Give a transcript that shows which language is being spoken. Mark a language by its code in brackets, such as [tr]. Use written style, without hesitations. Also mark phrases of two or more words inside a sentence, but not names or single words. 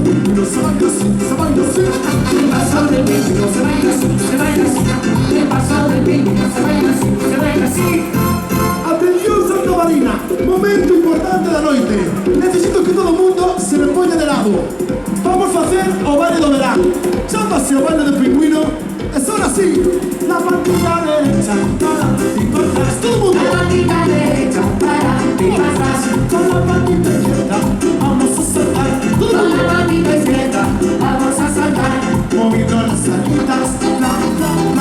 [es] pingüino se baila así, se baila así. El paso del pingüino se baila así, se baila así. El paso del pingüino se baila así, se baila así. [gl] Atención Santa Marina, momento importante da noite. Necesito que todo o mundo se me poña de lado. Vamos facer o baile do verán. Chámase o baile do pingüino e son así. [es] La patita derecha para y para atrás. [gl] Todo o mundo. [es] La patita derecha para y para atrás. Con la patita izquierda vamos a saltar. [gl] Todo o [es] Con [gl] mundo. [es] la patita izquierda vamos a saltar. Moviendo las alitas, la, la.